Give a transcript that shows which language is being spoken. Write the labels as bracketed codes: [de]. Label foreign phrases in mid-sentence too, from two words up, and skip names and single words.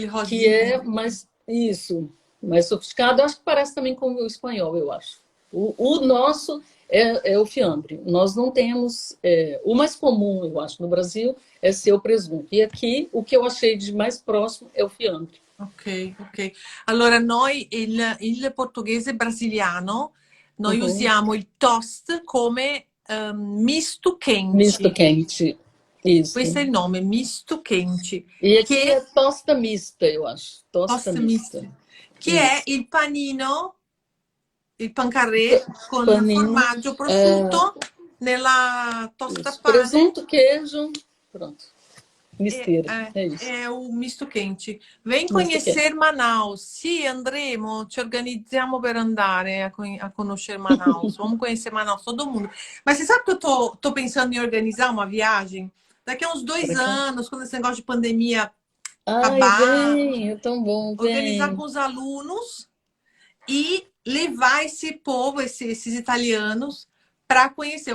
[pt] que é rosinha. mais isso, mais sofisticado. Acho que parece também com o espanhol, eu acho. O nosso é o fiambre. Nós não temos. O mais comum, eu acho, no Brasil é ser o presunto. E aqui, o que eu achei de mais próximo é o fiambre. Ok, ok. [it] Allora, noi il portoghese brasiliano, noi [pt] Uhum. [it] usiamo il toast come misto [pt] Misto quente. quente. [it] Questo [pt] Isso. [it] è il nome, [pt] misto quente, E aqui é [it] che [pt] tosta mista, eu acho. Tosta [it] toast [pt] mista. [it] miste, che è [pt] Isso. [it] il panino, il pancarré con [pt] Paninho. [it] formaggio, prosciutto nella tosta [pt] Isso. [it] pane. [pt] Presunto, queijo, pronto. É, Misteira, é isso. é o misto quente. Vem Misto conhecer quente. Manaus. [it] Sì, andremo, ci organizziamo per andare a conoscere Manaus. [pt] Vamos conhecer Manaus, todo mundo. Mas você sabe que eu tô pensando em organizar uma viagem? Daqui a uns dois Para cá. anos, quando esse negócio de pandemia Ai, acabar, vem, é tão bom, organizar com vem. os alunos e levar esse povo, esses italianos, para conhecer.